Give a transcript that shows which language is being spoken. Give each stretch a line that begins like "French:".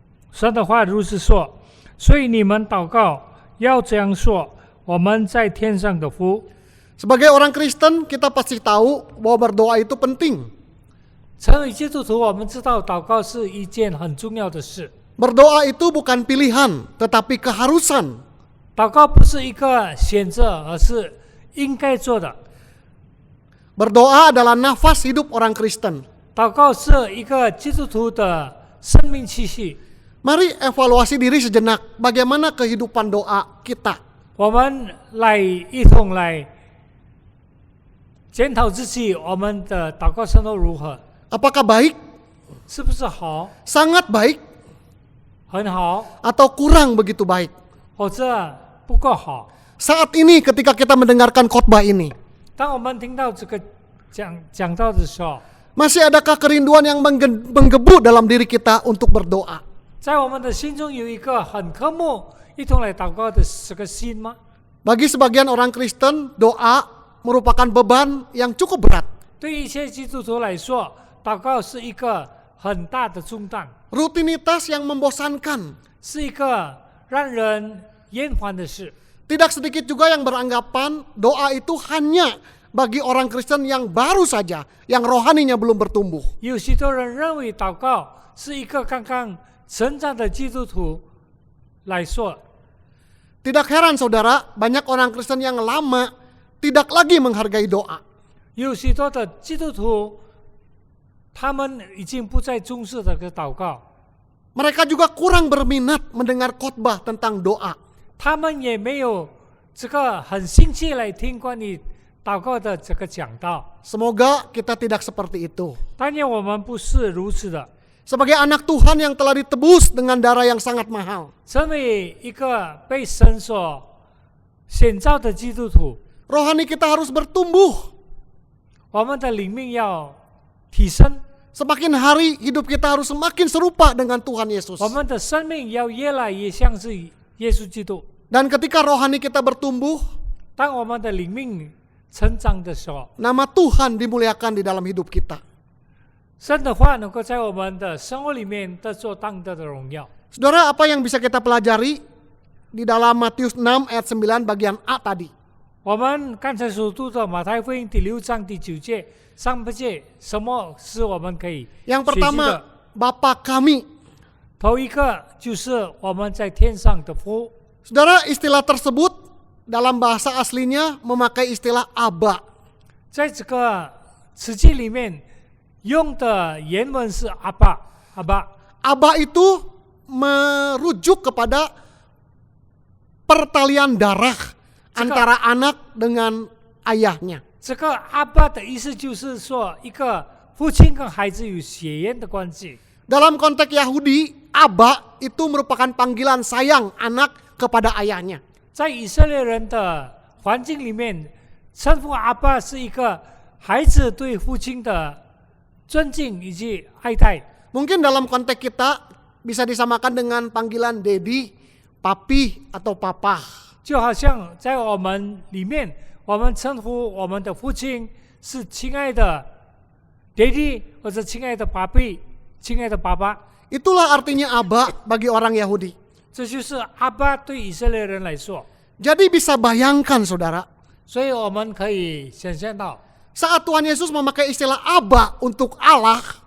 Chinese: 神的话如是说，所以你们祷告要这样说：我们在天上的父。
Indonesian: Sebagai orang Kristen, kita pasti tahu bahwa berdoa itu penting.
Chinese: 成为基督徒，我们知道祷告是一件很重要的事。
Indonesian: Berdoa itu bukan pilihan, tetapi keharusan.
Chinese: 祷告不是一个选择，而是应该做的。
Indonesian: Berdoa adalah nafas hidup orang Kristen.
Chinese: 祷告是一个基督徒的生命气息。
Indonesian: Mari evaluasi diri sejenak, bagaimana kehidupan doa kita.
Chinese: 我们来一同来检讨自己，我们的祷告生活如何？
Indonesian: Apakah baik,
Chinese: 是不是好？
Indonesian: sangat baik,
Chinese: 很好，
Indonesian: atau kurang begitu baik?
Chinese: 或者不够好？
Indonesian: Saat ini ketika kita mendengarkan khotbah ini,
Chinese: 当我们听到这个讲道的时候，
Indonesian: masih adakah kerinduan yang menggebu dalam diri kita untuk berdoa?
Chinese: 在我们的心中有一个很渴慕一同来祷告的这个心吗？
Indonesian: Bagi sebagian orang Kristen, doa merupakan beban yang cukup berat.
Chinese: 对于一些基督徒来说，祷告是一个很大的重担，
Indonesian: Rutinitas yang membosankan.
Chinese: 是一个让人厌烦的事。
Indonesian: Tidak sedikit juga yang beranggapan doa itu hanya bagi orang Kristen yang baru saja, yang rohaninya belum bertumbuh.
Chinese: 有许多人认为祷告是一个刚刚成长的基督徒来说。
Indonesian: Tidak heran saudara, banyak orang Kristen yang lama tidak lagi menghargai doa.
Chinese: 有许多的基督徒，他们已经不再重视这个祷告，
Indonesian: Mereka juga kurang berminat mendengar khotbah tentang doa.
Chinese: 他们也没有这个很兴趣来听关于祷告的这个讲道。
Indonesian: Semoga kita tidak seperti itu.
Chinese: 当然，我们不是如此的。
Indonesian: Sebagai anak Tuhan yang telah ditebus dengan darah yang sangat mahal,
Chinese: 成为一个被神所选召的基督徒，
Indonesian: rohani kita harus bertumbuh.
Chinese: 我们的灵命要提升，
Indonesian: Semakin hari hidup kita harus semakin serupa dengan Tuhan Yesus.
Chinese: 我们的生命要越来越像是耶稣基督。
Indonesian: Dan ketika rohani kita bertumbuh,
Chinese: 当我们的灵命成长的时候，
Indonesian: nama Tuhan dimuliakan di dalam hidup kita.
Chinese: 神的话能够在我们的生活里面得做当得的荣耀。
Indonesian: Saudara, apa yang bisa kita pelajari di dalam Matius 6 ayat 9 bagian A tadi?
Chinese: 我们刚才所读的马太福音第6章第9节、上半节，什么是我们可以
Indonesian: Yang
Chinese: 学习
Indonesian: pertama,
Chinese: 的？
Indonesian: Bapa kami.
Chinese: 头一个就是我们在天上的父。
Indonesian: Saudara, istilah tersebut dalam bahasa aslinya memakai istilah Aba.
Chinese: 在这个词句里面用的原文是阿爸，阿爸。
Indonesian: Aba itu merujuk kepada pertalian darah antara anak dengan ayahnya.
Chinese: 这个阿爸的意思就是说，一个父亲跟孩子有血缘的关系。
Indonesian: Dalam konteks Yahudi, Aba itu merupakan panggilan sayang anak kepada ayahnya.
Chinese: 在以色列人的环境里面，称呼阿爸是一个孩子对父亲的尊敬以及爱戴。
Indonesian: Mungkin dalam konteks kita bisa disamakan dengan panggilan Dedi, Papi, atau Papa.
Chinese: 就好像在我们里面，我们称呼我们的父亲是亲爱的爹地，或者亲爱的爸比、亲爱的爸爸。
Indonesian: Itulah artinya Aba bagi orang Yahudi.
Chinese: 这就是阿爸对以色列人来说。
Indonesian: Jadi bisa bayangkan saudara,
Chinese: 所以我们可以想象到，
Indonesian: saat Tuhan Yesus memakai istilah Aba untuk Allah,